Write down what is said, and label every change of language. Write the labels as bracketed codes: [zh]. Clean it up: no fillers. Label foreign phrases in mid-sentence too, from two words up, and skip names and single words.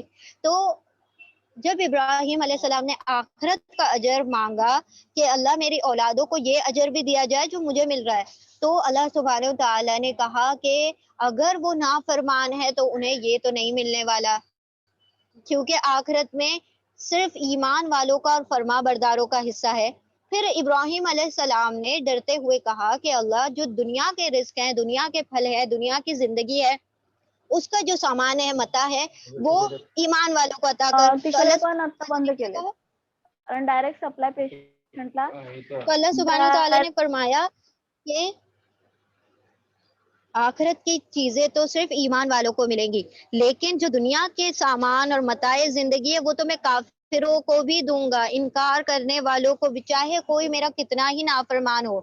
[ur] تو جب ابراہیم [ar] علیہ السلام [ur] نے آخرت کا اجر مانگا کہ اللہ میری اولادوں کو یہ اجر بھی دیا جائے جو مجھے مل رہا ہے، تو اللہ [ar] سبحانہ و تعالیٰ [ur] نے کہا کہ اگر وہ نافرمان ہے تو انہیں یہ تو نہیں ملنے والا، کیونکہ آخرت میں صرف ایمان والوں کا اور فرما برداروں کا حصہ ہے۔ پھر ابراہیم [ar] علیہ السلام [ur] نے ڈرتے ہوئے کہا کہ اللہ جو دنیا کے رزق ہیں، دنیا کے پھل ہے، دنیا کی زندگی ہے، اس کا جو سامان ہے، متاع ہے، وہ ایمان والوں کو عطا کر۔ تو [mr] तिकडे [ur] اللہ [mr] पण आता बंद केले कारण [en] direct supply [mr] पेशंटला [ur] تو اللہ [ar] سبحانہ و تعالیٰ [ur] نے فرمایا کہ آخرت کی چیزیں تو صرف ایمان والوں کو ملیں گی، لیکن جو دنیا کے سامان اور متاع زندگی ہے وہ تو میں کافروں کو بھی دوں گا، انکار کرنے والوں کو بھی، چاہے کوئی میرا کتنا ہی نافرمان ہو۔